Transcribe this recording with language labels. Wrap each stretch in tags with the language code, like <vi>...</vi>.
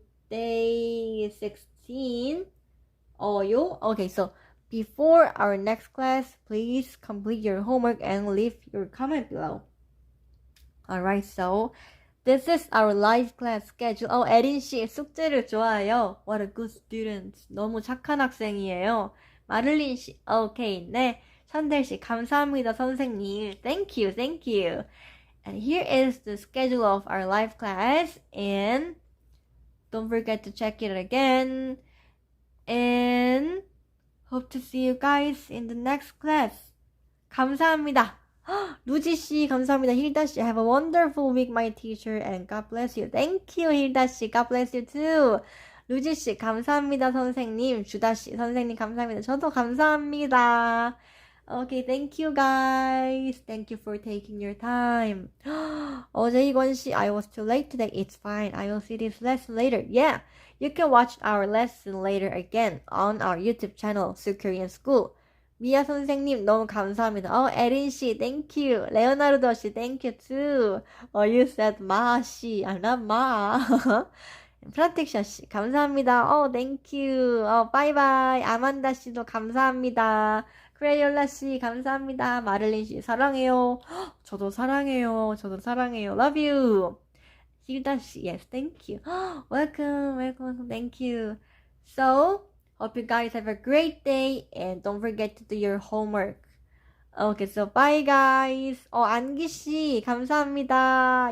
<en>Day 16. Okay, so before our next class, please complete your homework and leave your comment below. Alright, so this is our live class schedule.</en> <ko>에린씨, 숙제를 좋아해요.</ko> <en>What a good student.</en> <ko>너무 착한 학생이에요.</ko> <en>마를린씨, okay, 네.</en> <ko>션델씨, 감사합니다, 선생님.</ko> <en>Thank you. And here is the schedule of our live class. And don't forget to check it again. And hope to see you guys in the next class.</en> <ko>감사합니다. 루지씨, 감사합니다.</ko> <en>힐다씨, have a wonderful week, my teacher, and God bless you. Thank you, 힐다씨. God bless you too.</en> <ko>루지씨, 감사합니다, 선생님. 주다씨, 선생님, 감사합니다. 저도 감사합니다.</ko> <en>Okay, thank you, guys. Thank you for taking your time. 제이권씨, I was too late today. It's fine. I will see this lesson later. Yeah, you can watch our lesson later again on our YouTube channel, Su Korean School.</en> <ko>미아 선생님 너무 감사합니다.</ko> <en>에린씨, thank you. 레오나르도씨, thank you too. You said 마씨. I'm not 마.</en> <ko>프라틱샤씨, 감사합니다.</ko> <en>thank you. 바이바이.</en> <ko>아만다씨도 감사합니다. 크레이올라씨, 감사합니다. 마를린씨, 사랑해요. 저도 사랑해요.</ko> <en>Love you. 힐다씨, yes, thank you. Welcome. Thank you. So, hope you guys have a great day and don't forget to do your homework. Okay, so bye guys. 안기씨,</en> <ko>감사합니다.</ko>